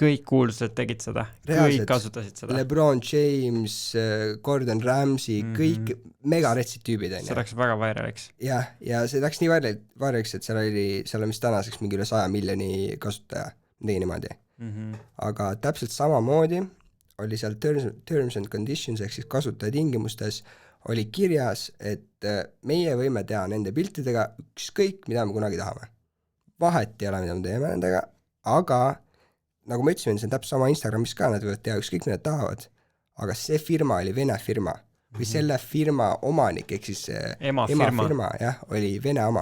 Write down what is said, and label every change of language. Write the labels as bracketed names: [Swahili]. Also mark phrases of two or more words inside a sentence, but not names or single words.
[Estonian] Kõik kuulsused tegid seda, kõik kasutasid seda. LeBron James, Gordon Ramsay, kõik megaretsid tüübid. See läks väga vairaliks. Ja see läks nii vairaliks, et seal on vist tänaseks mingi üle 100 miljoni kasutaja, tegi niimoodi. Aga täpselt samamoodi oli seal [English] terms and conditions [Estonian] ehk siis kasutajatingimustes oli kirjas, et meie võime teha nende piltidega ükskõik, mida me kunagi tahame. Vahet ei ole, mida me teeme nendega, aga nagu ma ütlesin, see on täpselt sama Instagramis ka, nad võivad teha ükskõik, mida tahavad, aga see firma oli Vene firma või selle firma omanik, ehk siis ema firma jah, oli Vene oma.